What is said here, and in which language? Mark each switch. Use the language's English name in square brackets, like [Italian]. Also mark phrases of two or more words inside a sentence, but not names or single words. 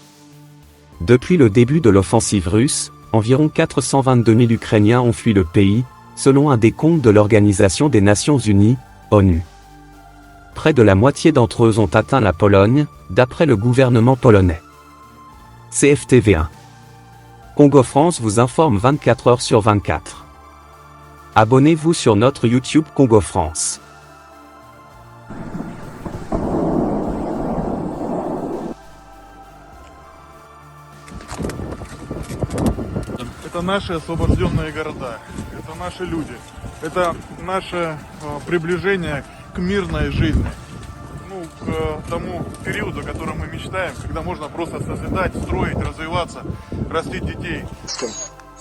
[French] Depuis le début de l'offensive russe, environ 422 000 Ukrainiens ont fui le pays, selon un décompte de l'Organisation des Nations Unies, ONU. Près de la moitié d'entre eux ont atteint la Pologne, d'après le gouvernement polonais. CFTV1. Congo France vous informe 24 heures sur 24. Abonnez-vous sur notre YouTube Congo France. [Russian] Это наши освобожденные города, это наши люди, это наше приближение к мирной жизни, к тому периоду, о котором мы мечтаем, когда можно просто созидать, строить, развиваться, растить детей.